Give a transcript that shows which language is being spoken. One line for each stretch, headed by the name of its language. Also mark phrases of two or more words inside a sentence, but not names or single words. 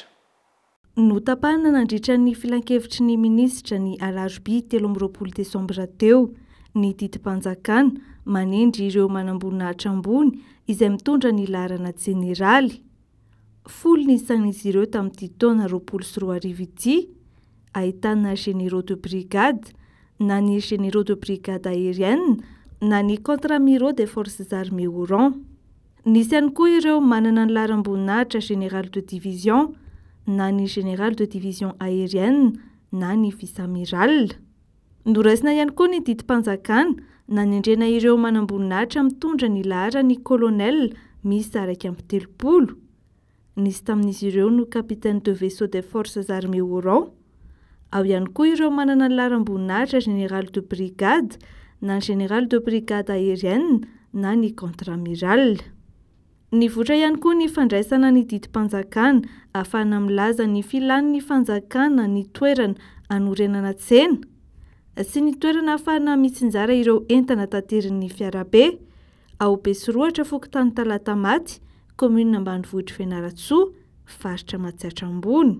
Malagasy: Notapahana nandritra ny filan-kevitry ny minisitra ny alarobia 20 Desambra teo ny didim-panjakana manendry ireo manamboninahitra ambony izay mitondra ny laharana jeneraly. Folo nisan'izy ireo tamin'ity taona 20 ity, ahitana
French: généraux de brigade,
Malagasy: na ny
French: généraux de brigade aérienne,
Malagasy: na ny
French: contre-amiraux des forces armées au rang.
Malagasy: Nisy ihany koa ireo manana ny laharam-boninahitra
French: général de division,
Malagasy: na ny
French: général de division aérienne,
Malagasy: na ny vice-amiral. Noraisina ihany koa ny didim-panjakana nanendrena ireo manamboninahitra mitondra ny lahara ny colonel miisa 130. Nisy tamin'izy ireo no
French: capitaine de vaisseau des forces armées au rang.
Malagasy: Ao ihany koa ireo manana ny laharam-boninahitra
French: général de brigade,
Malagasy: na
French: général de brigade aérienne,
Malagasy: na ny contre-amiral. Nivoatra ihany koa ny fandraisana ny didim-panjakana ahafahana milaza ny filan'ny fanjakana ny toerana anorenana tsena sy ny toerana ahafahana mitsinjara ireo entana tanterin'ny fiarabe ao Besoroatra Fokotany Talata Maty, commune ambanivohitra Fianaratsoa, faritra Matsiatra Ambony.